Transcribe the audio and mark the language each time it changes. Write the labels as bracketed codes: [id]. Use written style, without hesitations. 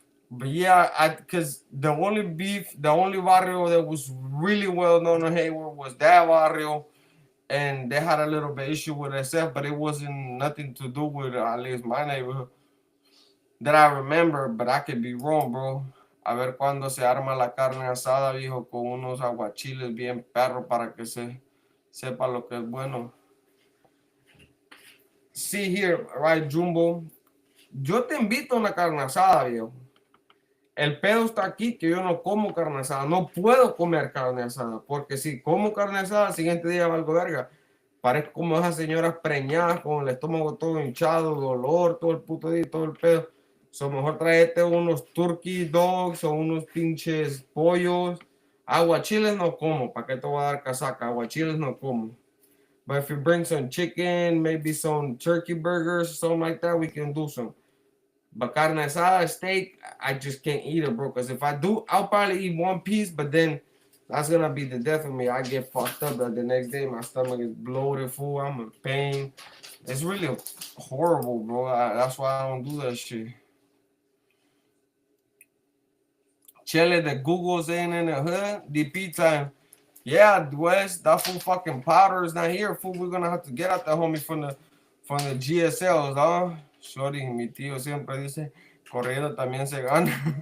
[en] But yeah, because the only barrio that was really well known in Hayward was that barrio, and they had a little bit issue with itself, but it wasn't nothing to do with at least my neighborhood. that I remember, but I could be wrong, bro. [es] A ver cuando se arma la carne asada, viejo, con unos aguachiles bien perros para que se sepa lo que es bueno. [en] See here, right, Jumbo. [es] Yo te invito a una carne asada, viejo. El pedo está aquí que yo no como carne asada. No puedo comer carne asada. Porque si como carne asada, al siguiente día valgo verga. Parezco como esas señoras preñadas con el estómago todo hinchado, dolor, todo el puto día, todo el pedo. So, mejor traete unos turkey dogs o unos pinches pollos. Aguachiles no como. ¿Para qué te voy a dar casaca? Aguachiles no como. [en] But if you bring some chicken, maybe some turkey burgers, something like that, we can do some. But carne asada, steak, I just can't eat it, bro. Because if I do, I'll probably eat one piece, but then that's gonna be the death of me. I get fucked up the next day. My stomach is bloated, full. I'm in pain. It's really horrible, bro. That's why I don't do that shit. Chile, the Google's in the hood. DP time. Yeah, West, that fool fucking powder is not here, fool. We're gonna have to get out that homie from the GSLs, huh? [es] Shorty, mi tío siempre dice, corriendo también se gana.